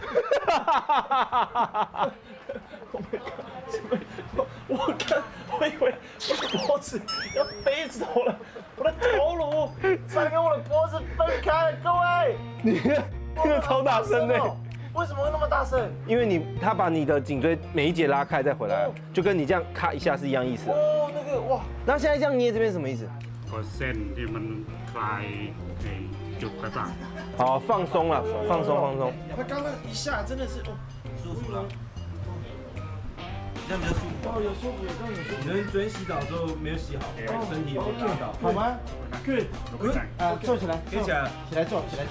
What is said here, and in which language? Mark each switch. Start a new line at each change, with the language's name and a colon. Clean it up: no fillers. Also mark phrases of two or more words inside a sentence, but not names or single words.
Chinese: 我以为我的脖子要飞走了，我的头颅才跟我的脖子分开，各位。你那个超大声的，为什么会那么大声？因为他把你的颈椎每一节拉开再回来，就跟你这样咔一下是一样意思。哦，那个哇，那现在这样捏这边什么意思？
Thai: 個เส้นที่มันคลายจุดต่าง
Chinese: 好，放松了，放松放松。他刚刚一下真的是哦，舒服了，这样比较舒服。哦，有舒服，有这样有舒服。你昨天洗澡的时候没有洗好，身体有拉到。好吗？Good， 啊，坐起来，可以起来了。起来坐，起来坐。